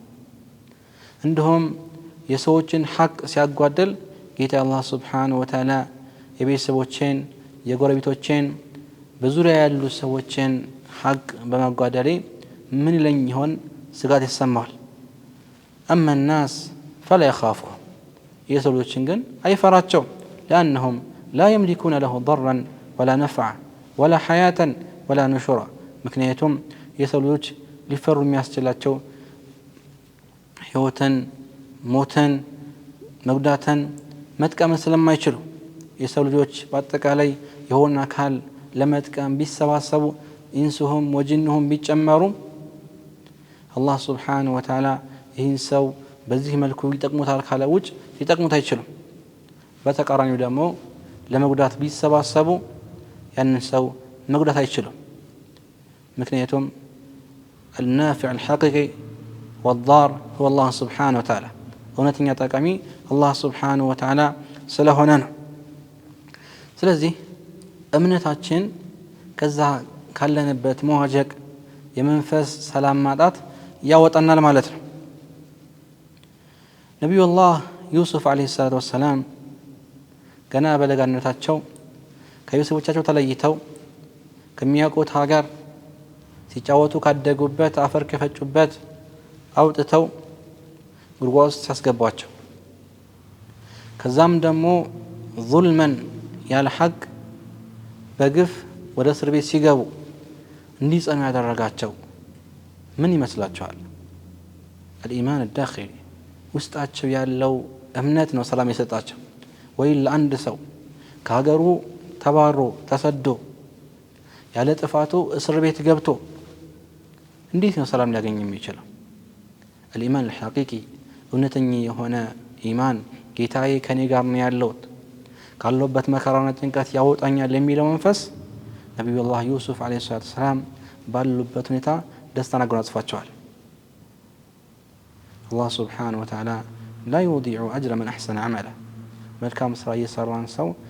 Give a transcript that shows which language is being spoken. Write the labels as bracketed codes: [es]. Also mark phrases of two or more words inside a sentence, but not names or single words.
[am] እንዲሁም የሰዎችን ሐቅ ሲያጓድል ጌታ አላህ [ar] سبحانه وتعالى [am] የቤተሰቦችን የጎረቤቶችን በዙሪያ ያሉ ሰዎችን ሐቅ በማጓደሌ ምን ይለኝ ይሆን ስጋት ይሰማዋል። [ar] أما الناس فلا يخافهم [am] የሰው ልጆችን ግን አይፈራቸው [ar] لأنهم لا يملكون له ضرا ولا نفعا ولا حياة ولا نشورا [am] ምክንያቱም የሰው ልጆች ሊፈሩ የሚያስችላቸው ህይወትን፣ ሞትን፣ መጉዳትን መጥቀም ስለማይችሉ የሰው ልጆች በአጠቃላይ የሆነ አካል ለመጥቀም ቢሰባሰቡ [ar] إنسهم وجنهم [am] ቢጨመሩ አላህ [ar] سبحانه وتعالى [am] ይህን ሰው በዚህ መልኩ ይጠቅሙታል ካለ ውጭ ሊጠቅሙት አይችሉም። በተቃራኒው ደግሞ ለመጉዳት ቢሰባሰቡ ያንን ሰው መጉዳት አይችሉም። ምክንያቱም [ar] النافع الحقيقي والضار هو الله سبحانه وتعالى [am] እውነተኛ ጠቃሚ አላህ [ar] سبحانه وتعالى [am] ስለሆነ ነው። ስለዚህ እምነታችን ከዛ ካለንበት መዋዠቅ የመንፈስ ሰላም ማጣት ያወጣናል ማለት ነው። ነቢዩላህ ዩሱፍ [ar] عليه الصلاة والسلام [am] ገና በለጋነታቸው ከቤተሰቦቻቸው ተለይተው ከሚያውቁት ሀገር ሲጫወቱ ካደጉበት አፈር ከፈጩበት አውጥተው ጉድጓድ ውስጥ ሲያስገቧቸው ከዛም ደግሞ ዙልመን ያለ ሐቅ በግፍ ወደ እስር ቤት ሲገቡ እንዲጸኑ ያደረጋቸው ምን ይመስላችኋል? [ar] الإيمان الداخلي [am] ውስጣቸው ያለው እምነት ነው ሰላም የሰጣቸው። ወይ ለአንድ ሰው ከሀገሩ ተባሮ ተሰዶ ያለ ጥፋቱ እስር ቤት ገብቶ እንዴት ነው ሰላም ሊያገኝ የሚችለው? [ar] الإيمان الحقيقي [am] እውነተኛ የሆነ ኢማን ጌታዬ ከኔ ጋር ነው ያለው ካለበት መከራና ጭንቀት ያወጣኛል የሚለው መንፈስ ነቢዩላህ ዩሱፍ [ar] عليه الصلاة والسلام [am] ባሉበት ሁኔታ ደስታን አጎናጽፏቸዋል። አላህ [ar] سبحانه وتعالى لا يضيع أجر من أحسن عملا [am] መልካም ስራ የሰራን ሰው